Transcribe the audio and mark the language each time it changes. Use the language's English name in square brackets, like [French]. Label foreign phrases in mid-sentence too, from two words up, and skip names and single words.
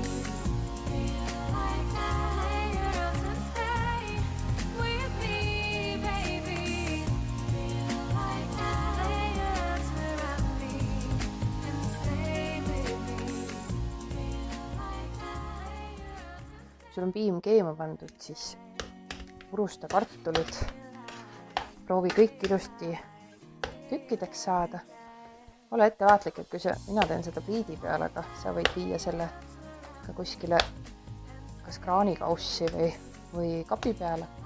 [English] Feel like that. Lay your arms and stay with me, baby. Feel like that. Lay your arms around me and stay with me. Feel like that. [Estonian] Sul on piim keema pandud, siis purusta kartulid. Proovi kõik ilusti tükkideks saada. Ole ettevaatlik, et kui mina teen seda pliidi peal, aga sa võid viia selle ka kuskile kas kraanikaussi või kapi peale.